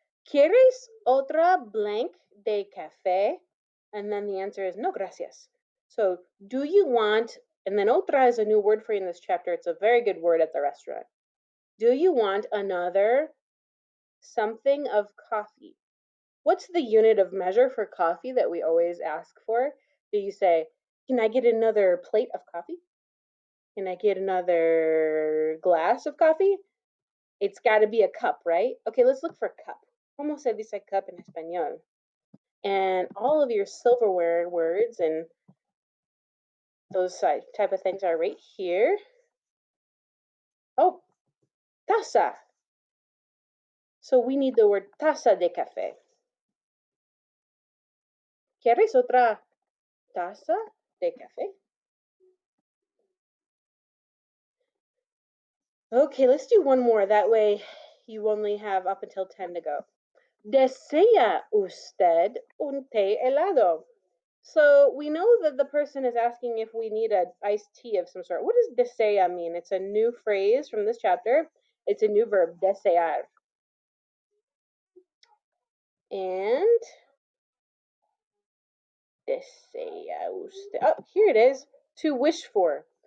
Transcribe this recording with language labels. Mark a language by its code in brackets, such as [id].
[es] ¿Quieres otra blank de café? [en] And then the answer is [es] no, gracias. [en] So, do you want, and then otra is a new word for you in this chapter. It's a very good word at the restaurant. Do you want another something of coffee? What's the unit of measure for coffee that we always ask for? Do you say Can I get another plate of coffee? Can I get another glass of coffee? It's got to be a cup, right? Okay, let's look for a cup. [es] ¿Cómo se dice cup en español? [en] And all of your silverware words and those type of things are right here. Oh, taza. So we need the word [es] taza de café. ¿Quieres otra taza de café? [en] Okay, let's do one more. That way you only have up until 10 to go. [es] ¿Desea usted un té helado? [en] So we know that the person is asking if we need an iced tea of some sort. What does desea mean? It's a new phrase from this chapter. It's a new verb, desear. And [es] desea usted. [en] Oh, here it is. To wish for.